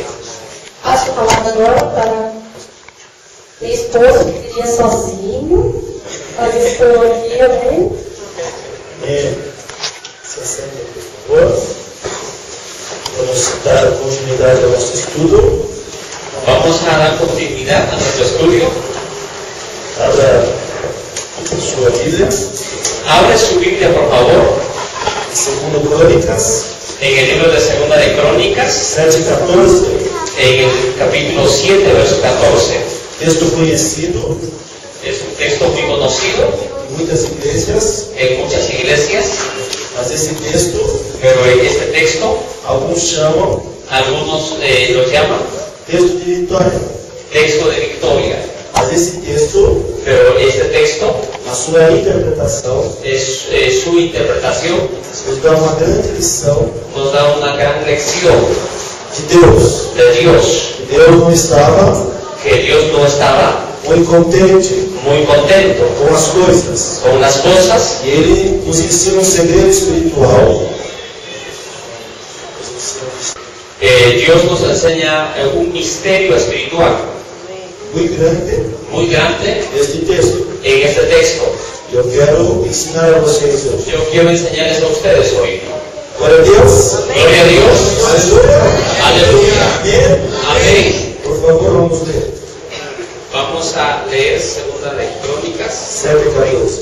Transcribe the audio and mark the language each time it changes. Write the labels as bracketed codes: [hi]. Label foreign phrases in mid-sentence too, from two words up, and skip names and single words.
[pt] Passo a palavra agora para minha esposa, que queria sozinho. Mas estou aqui, amém? Se sentem, por favor. Vamos dar continuidade ao nosso estudo. [es] Vamos a dar continuidad a nuestro estudio. [pt] Abra sua Bíblia. [es] Abre su Biblia, por favor, [pt] Segundo Crônicas, [es] en el libro de Segunda de Crónicas, 7:14. en el capítulo 7, verso 14. [pt] Texto conhecido [es] Es un texto muy conocido [pt] em muitas igrejas, [es] en muchas iglesias, [pt] mas esse texto, [es] pero este texto, [pt] alguns chamam [es] algunos lo llaman [pt] texto de vitória. [es] texto de victoria. [pt] Mas esse texto, [es] Pero este texto [pt] a sua interpretação, [es] es su interpretación, [pt] nos dá uma grande lição [es] nos da una gran lección [pt] de Deus. [es] de Dios, [pt] Que Deus não estava [es] que Dios no estaba [pt] muito contente [es] muy contento [pt] com as coisas. [es] con las cosas, [pt] E Ele nos ensina um segredo espiritual. [es] Dios nos enseña un misterio espiritual [pt] Muito grande [es] muy grande [pt] neste texto. [es] en este texto. [pt] Eu quero ensinar a vocês hoje. [es] Yo quiero enseñarles a ustedes hoy. [pt] Glória a Deus. [es] Gloria a Dios. [pt] Aleluia. [es] Aleluya. [pt] Amém. [es] Amén. [pt] Por favor, vamos ler. [es] Vamos a leer Segunda de Crónicas 7:14.